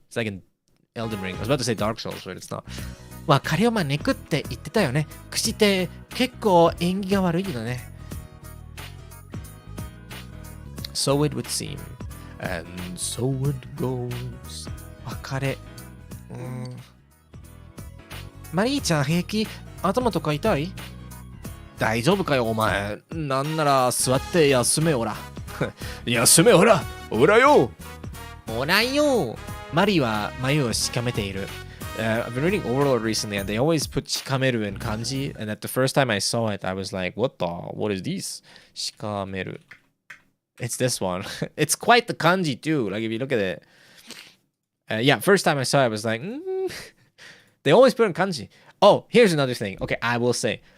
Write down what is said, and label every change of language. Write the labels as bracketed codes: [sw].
[en] It's like in Elden Ring. I was about to say Dark Souls, but it's not. [ja] 別れを招くって言ってたよね。口って結構演技が悪いのね。 [en] So it would seem. And so it goes. 別れ。 [ja] マリーちゃん平気？頭とか痛い？大丈夫かよお前。なんなら座って休めおら。休めおら。おらよ。おらよ。マリは眉をしかめている。 [en] I've been reading Overlord recently and they always put しかめる in kanji. And at the first time I saw it, I was like, what is this? しかめる.It's this one. It's quite the kanji too. Like if you look at it. Yeah, first time I saw it, I was like, They always put in kanji. Oh, here's another thing. Okay, I will say.